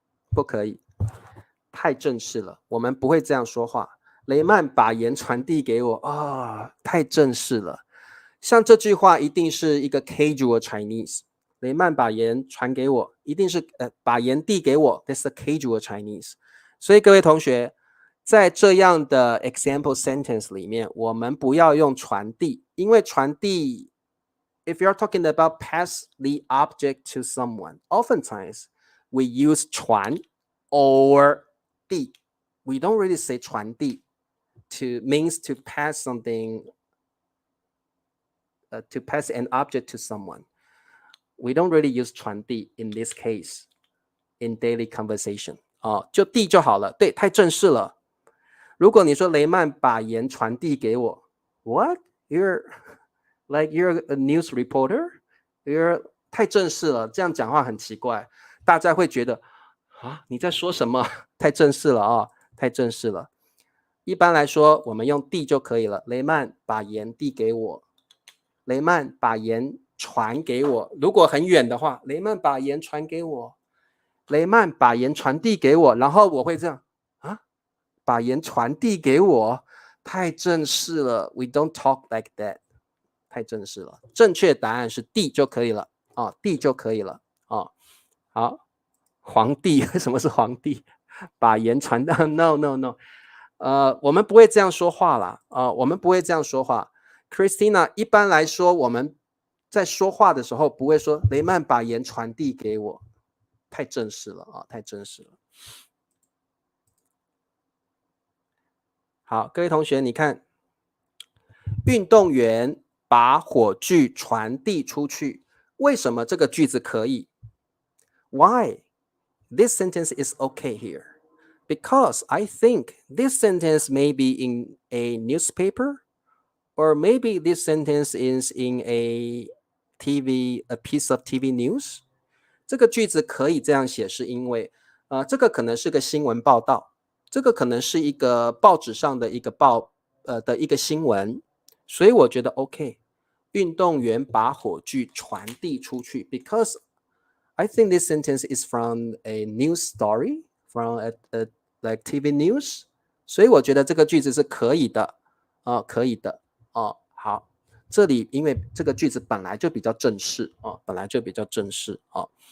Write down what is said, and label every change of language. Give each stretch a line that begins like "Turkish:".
Chinese: 不可以，太正式了，我们不会这样说话。雷曼把盐传递给我太正式了。像这句话一定是一个 casual Chinese。雷曼把盐传给我，一定是把盐递给我 ，
English: that's the casual Chinese。
Chinese: 所以各位同学，在这样的 example sentence 里面，我们不要用传递，因为传递
English: if you're talking about pass the object to someone,
Chinese: oftentimes we use 传 or 递.
English: We don't really say 传递 to means to pass something, to pass an object to someone. We don't really use 传递 in this case in daily conversation.
Chinese: 就递就好了，对，太正式了。如果你说雷曼把言传递给我 ，
English: What? You're a news reporter?
Chinese: You're 太正式了，这样讲话很奇怪，大家会觉得啊你在说什么？太正式了太正式了。一般来说，我们用递就可以了。雷曼把言递给我，雷曼把言传给我。如果很远的话，雷曼把言传给我，雷曼把言传递给我，然后我会这样把言传递给我，太正式了。
English: We don't talk like that，
Chinese: 太正式了。正确答案是递就可以了递就可以了好，皇帝为什么是皇帝？把言传到 no， 我们不会这样说话啦我们不会这样说话。 Christina， 一般来说我们在说话的时候不会说雷曼把言传递给我，太正式了太正式了。好，各位同学，你看，运动员把火炬传递出去，为什么这个句子可以 ？
English: Why? This sentence is okay here. Because I think this sentence may be in a newspaper, or maybe this sentence is in a piece of TV news.
Chinese: 这个句子可以这样写，是因为这个可能是个新闻报道。这个可能是一个报纸上的一个的一个新闻，所以我觉得 OK。运动员把火炬传递出去 ，
English: because I think this sentence is from a news story, from a like TV news，
Chinese: 所以我觉得这个句子是可以的可以的好，这里因为这个句子本来就比较正式本来就比较正式好。